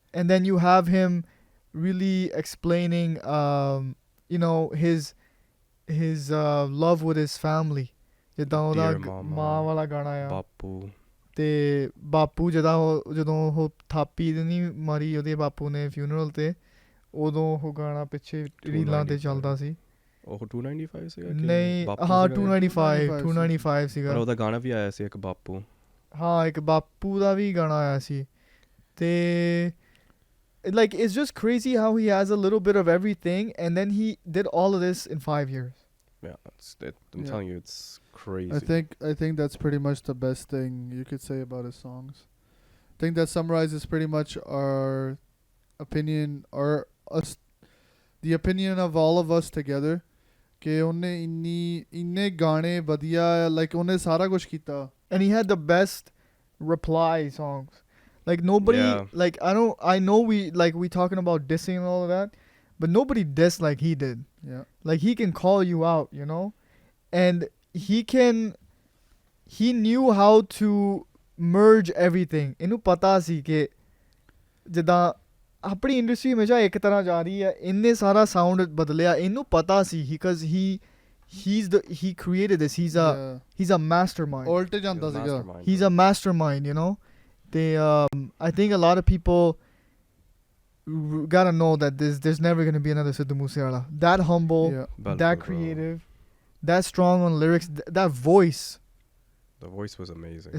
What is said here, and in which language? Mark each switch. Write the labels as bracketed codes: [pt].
[en] And then you have him really explaining you know his love with his family. [pa] ਜਿੱਦਾਂ ਉਹਦਾ ਮਾਂ ਵਾਲਾ ਗਾਣਾ ਆ ਬਾਪੂ ਤੇ ਬਾਪੂ ਜਦੋਂ ਉਹ ਥਾਪੀ ਨਹੀਂ ਮਾਰੀ ਉਹਦੇ ਬਾਪੂ ਨੇ ਫਿਊਨਰਲ ਤੇ ਉਦੋਂ ਉਹ ਗਾਣਾ ਪਿੱਛੇ ਰੀਲਾਂ ਤੇ ਚੱਲਦਾ ਸੀ ਉਹ 295 ਸੀਗਾ ਨਹੀਂ ਹਾਂ 295 ਸੀਗਾ ਪਰ ਉਹਦਾ ਗਾਣਾ ਵੀ ਆਇਆ ਸੀ ਇੱਕ ਬਾਪੂ ਹਾਂ ਇੱਕ ਬਾਪੂ ਦਾ ਵੀ ਗਾਣਾ ਆਇਆ ਸੀ ਤੇ [en] like it's just crazy how he has a little bit of everything and then he did all of this in 5 years. I'm telling you, it's crazy. I think that's pretty much the best thing you could say about his songs. I think that summarizes pretty much our opinion or the opinion of all of us together. [pa] ਕਿ ਉਹਨੇ ਇੰਨੇ ਗਾਣੇ ਵਧੀਆ [en] like [pa] ਉਹਨੇ ਸਾਰਾ ਕੁਝ ਕੀਤਾ [en] and he had the best reply songs like nobody like I know we talking about dissing and all of that but nobody dissed like he did. Like he can call you out, you know, and he knew how to merge everything. [pa] ਇਹਨੂੰ ਪਤਾ ਸੀ ਕਿ ਜਿੱਦਾਂ ਆਪਣੀ industry ਹਮੇਸ਼ਾ ਇੱਕ ਤਰ੍ਹਾਂ ਜਾ ਰਹੀ ਹੈ ਇੰਨੇ ਸਾਰਾ ਸਾਊਂਡ ਬਦਲਿਆ ਇਹਨੂੰ ਪਤਾ ਸੀ [en] because he created this he's a mastermind. [pa] ਉਲਟ ਜਾਂਦਾ ਸੀਗਾ [en] he's a mastermind, you know. They I think a lot of people gotta know that there's never gonna be another Sidhu Moosewala. That humble, that creative, that strong on lyrics, that voice. The voice was amazing.